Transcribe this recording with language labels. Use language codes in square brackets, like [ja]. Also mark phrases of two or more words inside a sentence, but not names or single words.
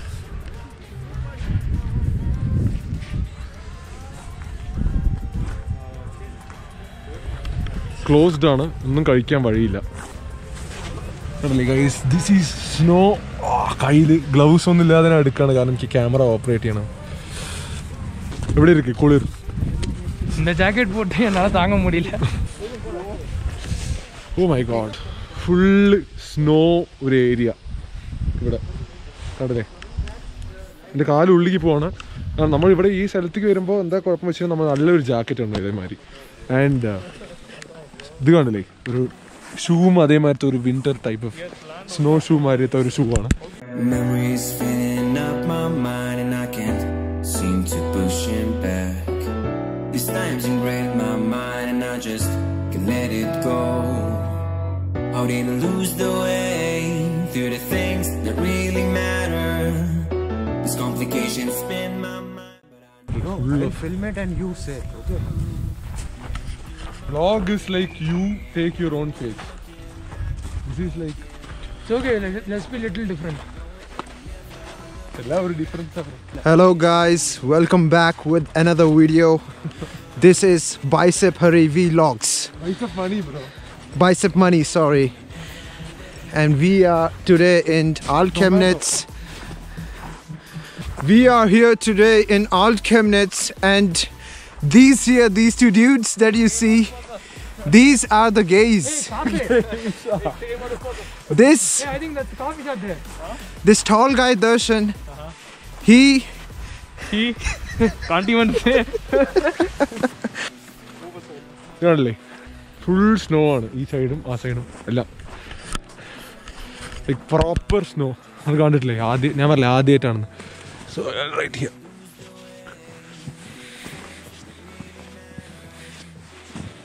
[ml] ക്ലോസ്ഡ് ആണ്, ഒന്നും കഴിക്കാൻ വഴിയില്ല. [en] This is snow. [ml] കയ്യിൽ ഗ്ലൗസ് ഒന്നും ഇല്ലാതെ ഞാൻ എടുക്കുകയാണ്, കാരണം എനിക്ക് [en] camera operate [ml] ചെയ്യണം. എവിടെ ഇരിക്കും കുളിർ. [ta] இந்த ஜாக்கெட் போட்டு என்னால் தாங்க முடியல. [en] Oh my god, full snow [ml] ഒരു ഏരിയ ഇവിടെ കണ്ടില്ലേ. എൻ്റെ കാലുള്ളിലേക്ക് പോവാണ്. നമ്മളിവിടെ ഈ സ്ഥലത്തേക്ക് വരുമ്പോൾ എന്താ കുഴപ്പം വെച്ചാൽ നമ്മൾ നല്ലൊരു ജാക്കറ്റ് ഉണ്ട് ഇതേമാതിരി. ആൻഡ് ഇത് കാണില്ലേ, ഒരു ഷൂവും അതേമാതിരത്തെ ഒരു [en] winter type of snow shoe [ml] മാതിരത്തെ ഒരു ഷൂ ആണ്. [en] Memories filling up my mind and I can't seem to push him back. These times ingrained my mind and I just can't let it go. How did I lose the way through the things that really matter? These complications spin my mind, but I film it and you say. Okay. Vlog is like you take your own face. This is like It's okay, let's be little different. [ml] ഒരു ഡിഫറൻസ്. [en] Hello guys, welcome back with another video. This is Bicep Hari Vlogs. Bicep Money bro. Bicep Money, sorry. And we are today in Alt Chemnitz. We are here today in Alt Chemnitz, and these two dudes that you see, these are the gays. This I think that's the coffee shop there. this tall guy Darshan, he Can't even say. [ml] കാണല്ലേ, [en] full snow [ml] ആണ് ഈ സൈഡും ആ സൈഡും എല്ലാം. [en] Like proper snow. [ml] അത് കണ്ടിട്ടില്ലേ, ഞാൻ പറഞ്ഞില്ലേ ആദ്യമായിട്ടാണെന്ന്. [en] So right here.